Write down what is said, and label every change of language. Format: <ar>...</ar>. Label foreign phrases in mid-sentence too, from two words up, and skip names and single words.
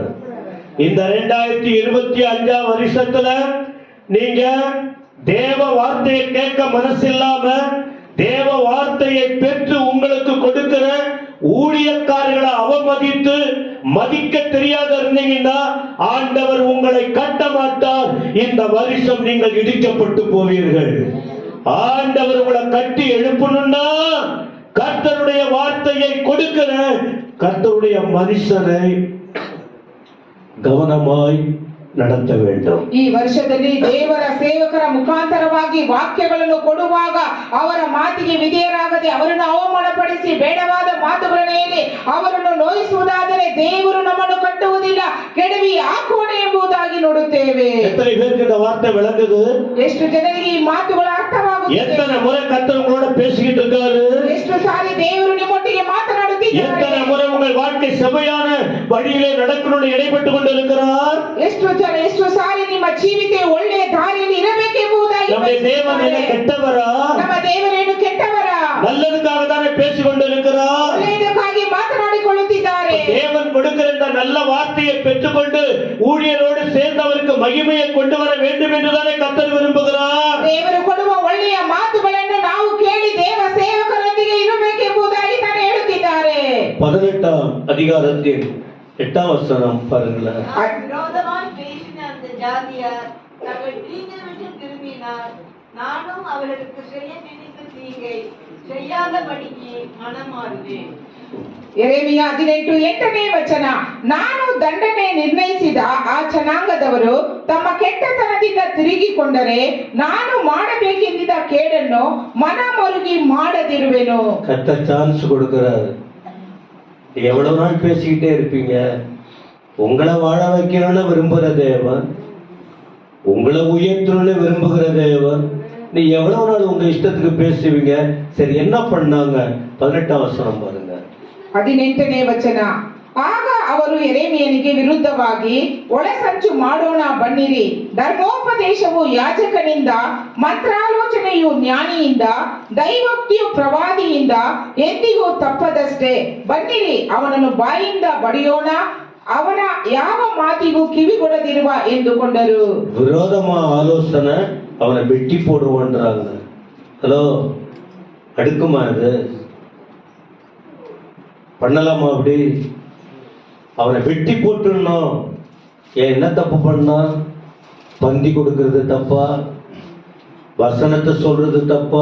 <ta>இந்த 2025ஆம் வருஷத்துல நீங்க தேவ வார்த்தையை கேட்க மனசு இல்லாம தேவ வார்த்தையை பெற்று உங்களுக்கு கொடுக்கிற ஊழியக்காரர்களை அவமதித்து மதிக்க தெரியாத இருந்தீங்கன்னா ஆண்டவர் உங்களை கட்ட மாட்டார். இந்த வருஷம் நீங்கள் இடிக்கப்பட்டு போவீர்கள். ஆண்டவர் உங்களை கட்டி எழுப்பணும்னா கர்த்தருடைய வார்த்தையை கொடுக்கிற கர்த்தருடைய மனுஷனை கவனமாய் நடத்த வேண்டும்.</ta> <kn>ಈ ವರ್ಷದಲ್ಲಿ ದೇವರ ಸೇವಕರ ಮುಖಾಂತರವಾಗಿ ವಾಕ್ಯಗಳನ್ನು ಕೊಡುವಾಗ ಅವರ ಮಾತಿಗೆ ವಿಧೇಯರಾಗದೆ ಅವರನ್ನು ಅವಮಾನಪಡಿಸಿ ಬೇಡವಾದ ಮಾತುಗಳನ್ನು ಹೇಳಿ ಅವರನ್ನು ನೋಯಿಸುವುದಾದರೆ ದೇವರು ನಮ್ಮನ್ನು ಕಟ್ಟುವುದಿಲ್ಲ, ಕೆಡವಿ ಹಾಕುವನು ಎಂಬುದಾಗಿ ನೋಡುತ್ತೇವೆ.</kn> <ta>எத்தனை பேருக்கு இந்த வார்த்தை விளங்குது?</ta> <kn>ಎಷ್ಟು ಜನರಿಗೆ ಈ ಮಾತುಗಳು ಅರ್ಥವಾಗುತ್ತದೆ?</kn> <ta>எத்தனை முறை கர்த்தர் உங்களோட பேசிக்கிட்டு இருக்காரு?</ta> <kn>ಎಷ್ಟು ಸಾರಿ ದೇವರು ನಿಮ್ಮೊಟ್ಟಿಗೆ ಮಾತನಾಡುತ್ತಿದ್ದಾರೆ?</kn> <ta>எத்தனை முறை உங்கள் வாழ்க்கை செமையான வழியிலே நடக்கணும்னு இடைப்பட்டு கொண்டிருக்கிறார்?</ta> <kn>ಎಷ್ಟು ಸಾರಿ ನಿಮ್ಮ ಜೀವಿತ ಒಳ್ಳೆಯ ದಾರಿಯಲ್ಲಿ ಇರಬೇಕೆಂಬುದಾಗಿ ನಮ್ಮ ದೇವರೇನು ಕೆಟ್ಟವರಾ? ನಮ್ಮ ದೇವರೇನು ಕೆಟ್ಟವರಾ?</kn> <ta>நல்லதுக்காக தானே பேசிக் கொண்டிருக்கிறார்.</ta> <kn>ಒಳ್ಳೆಯದಕ್ಕಾಗಿ ಮಾತನಾಡಿಕೊಳ್ಳುತ್ತಿದ್ದಾರೆ.</kn> <ta>தேவன் கொடுக்கிற இந்த நல்ல வார்த்தையை பெற்றுக்கொண்டு ஊழியரோடு சேர்ந்தவருக்கு மகிமையை கொண்டு வர வேண்டும் என்றுதானே கர்த்தர் விரும்புகிறார்.</ta> <kn>ದೇವರು ಕೊಡುವ ಒಳ್ಳೆಯ ಮಾತುಗಳನ್ನು ನಾವು ಕೇಳಿ ದೇವ ಸೇವಕರೊಂದಿಗೆ ಇರಬೇಕೆಂಬುದಾಗಿ ತಾನು ಹೇಳುತ್ತಿದ್ದಾರೆ.</kn> <ta>18ஆம் அதிகாரத்தின் 8ஆம் வசனம் பாருங்களேன். விரோதமாய் பேசின அந்த ஜாதியார் தங்கள் தீங்கை விட்டு திரும்பினார். நானும் அவர்களுக்கு செய்ய நினைத்த தீங்கை செய்யாதபடிக்கு மனம் மாறுவேன்.</ta> <kn>ಯೆರೆಮೀಯ 18:8ನೇ ವಚನ. ನಾನು ದಂಡನೆ ನಿರ್ಣಯಿಸಿದ ಆ ಜನಾಂಗದವರು ತಮ್ಮ ಕೆಟ್ಟತನದಿಂದ ತಿರುಗಿಕೊಂಡರೆ ನಾನು ಮಾಡಬೇಕೆಂದಿದ್ದ ಕೇಡನ್ನು ಮನ ಮರುಗಿ ಮಾಡದಿರುವೆನು.</kn> <ta>கர்த்தர் சான்ஸ் கொடுக்கிறாரு. எவ்வளவு நாள் பேசிக்கிட்டே இருப்பீங்க? உங்களை வாழ வைக்கணும்னு விரும்புகிற தேவன், உங்களை உயர்த்தணும்னு விரும்புகிற தேவன். நீ எவ்வளவு நாள் உங்க இஷ்டத்துக்கு பேசுவீங்க? சரி, என்ன பண்ணாங்க? 18ஆம் வசனம் பாருங்க.</ta> <kn>18ನೇ ವಚನ. ಆಗ ಅವರು ಯೆರೆಮೀಯನಿಗೆ ವಿರುದ್ಧವಾಗಿ ಒಳಸಂಚು ಮಾಡೋಣ ಬನ್ನಿರಿ, ಧರ್ಮೋಪದೇಶವು ಯಾಜಕನಿಂದ, ಮಂತ್ರಾಲೋಚನೆಯು ಜ್ಞಾನಿಯಿಂದ, ದೈವೋಕ್ತಿಯು ಪ್ರವಾದಿಯಿಂದ ಎಂದಿಗೂ ತಪ್ಪದಷ್ಟೇ. ಬನ್ನಿರಿ, ಅವನನ್ನು ಬಾಯಿಂದ ಬಡಿಯೋಣ, ಅವನ ಯಾವ ಮಾತಿಗೂ ಕಿವಿಗೊಡದಿರುವ ಎಂದುಕೊಂಡರು.</kn> <ta>விரோதமா ஆலோசனை, அவனை வெட்டி போடுவான்றாங்க. ஹலோ, அடுக்குமா இது? பண்ணலாமா அப்படி? அவனை வெட்டி போட்டுடணும். ஏன், என்ன தப்பு பண்ணா? பந்தி கொடுக்கறது தப்பா? வசனத்தை சொல்றது தப்பா?</ta>